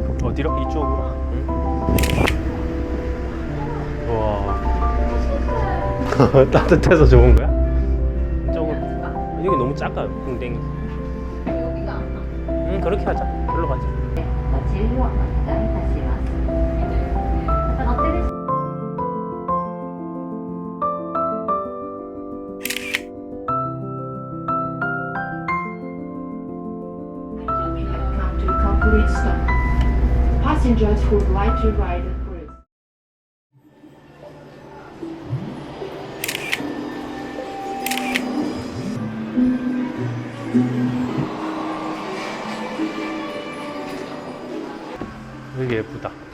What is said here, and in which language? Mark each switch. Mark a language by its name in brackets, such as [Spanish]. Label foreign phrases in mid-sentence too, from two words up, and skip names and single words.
[Korean] 어디로? 이쪽으로? 응? 우와. 따뜻해서 좋은 거야? 이쪽으로. 여기 너무 작아, 궁뎅이. 여기가 안 나. 응, 그렇게 하자. 일로 가자. [Japanese] ご注意をお願いいたします。また乗ってです。 [English] Come to a complete stop. Passengers who would like to ride the cruise. [Korean] 되게 예쁘다.